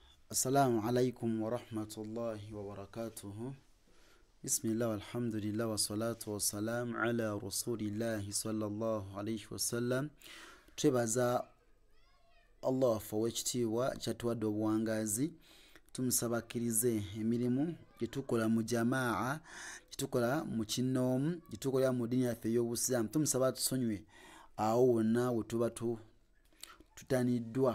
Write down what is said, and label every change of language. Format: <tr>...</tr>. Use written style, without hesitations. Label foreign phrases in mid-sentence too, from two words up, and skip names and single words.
<ar>السلام عليكم ورحمة الله وبركاته. بسم الله والحمد لله والصلاة والسلام على رسول الله صلى الله عليه وسلم.</ar> <lg>Twebaza Allah for wekitiibwa kyatuwadde obuwangazi. Tumusabakirize emirimu gyetukola mu jamaa, gyetukola mu kinoomu, gyetukola mu dini yaffe ey'obusiraamu. Tumusaba tusonywe awo wonna we tuba tutaniddwa.</lg>